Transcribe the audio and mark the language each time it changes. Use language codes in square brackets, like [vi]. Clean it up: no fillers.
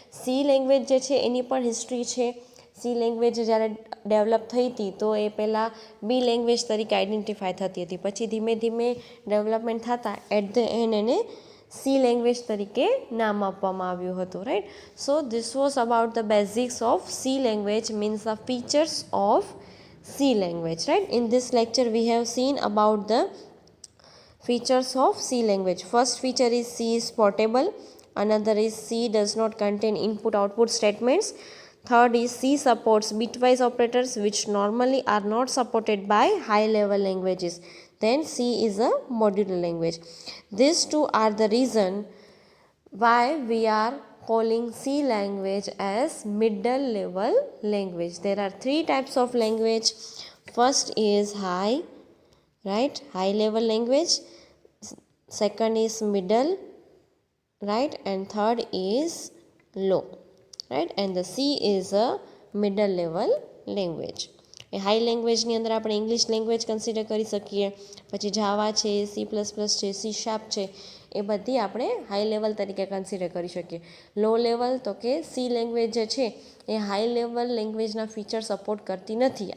[gu] C language જે છે એની પણ હિસ્ટ્રી છે. સી લેંગ્વેજ જ્યારે ડેવલપ થઈ હતી તો એ પહેલાં બી લેંગ્વેજ તરીકે આઈડેન્ટિફાય થતી હતી, પછી ધીમે ધીમે ડેવલપમેન્ટ થતાં એટ ધ એન્ડ એને સી લેંગ્વેજ તરીકે નામ આપવામાં આવ્યું હતું right. [en] So this was about the basics of C language, means the features of C language right. In this lecture we have seen about the features of C language. First feature is C is portable. Another is C does not contain input output statements. Third is C supports bitwise operators which normally are not supported by high level languages. Then C is a modular language. These two are the reason why we are calling C language as middle level language. There are three types of language. First is high high level language, second is middle right, and third is low right, and the C is a middle level language. [gu] A high લેંગ્વેજની અંદર આપણે English language consider કરી શકીએ, પછી જાવા છે, C++ છે, C# છે, એ બધી આપણે હાઈ લેવલ તરીકે કન્સિડર કરી શકીએ. લો લેવલ તો કે સી લેંગ્વેજ જે છે એ હાઈ લેવલ લેંગ્વેજના ફીચર સપોર્ટ કરતી નથી.